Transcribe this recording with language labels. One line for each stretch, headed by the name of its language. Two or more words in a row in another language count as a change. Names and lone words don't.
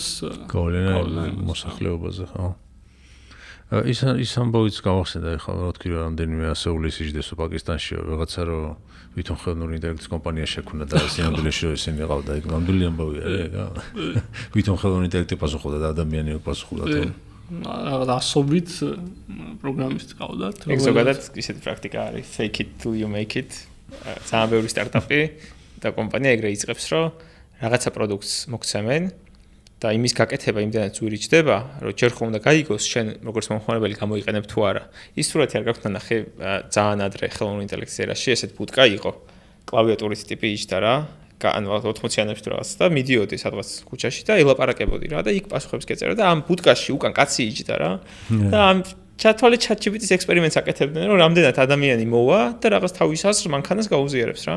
Georgian: გავლენა მოსახლეობაზე ხო ის ამბავიც გავახსენდა ეხლა რა თქმა უნდა რამდენიმე ასეული სიждესო პაკისტანში რაღაცა რომ ვითომ ხელოვნური ინტელექტის კომპანია შექმნა და სინამდვილეში ისინი ყავდა ეგ ნამდვილი ამბავია რა ვითომ ხელოვნური ინტელექტი პასუხობდა და ადამიანი პასუხობდა თუ რაღაც ასობით პროგრამისტი ყავდათ ეგ ზოგადად ისეთი პრაქტიკა არის
English: fake it till you make it
Georgian: ძალიან ბევრი სტარტაპი და კომპანია ეგრე იწყებს რომ რაღაცა პროდუქტს მოგცემენ და იმის გაკეთება იმდანაც ძვირი ჩდება რომ ჯერ ხომ უნდა გაიგოს შენ როგორც მომხმარებელი გამოიყენებ თუ არა ის სურათი არ გაქვთ ნახე ძალიან ადრე ხელოვნური ინტელექტის ერაში ესეთ ბუტკა იყო კლავიატურის ტიპი იჯდა რა ანუ 80-იანებში თუ რაღაც და მიდიოდი სადღაც ქუჩაში და ელაპარაკებოდი რა და იქ პასუხებს გეწერა და ამ ბუტკაში უკან კაცი იჯდა რა და ამ ჩათვალე ChatGPT-ის ექსპერიმენტს აკეთებდნენ, რომ რამდენად ადამიანი მოვა და რაღაც თავის აზრს მანქანას გაუზიარებს რა.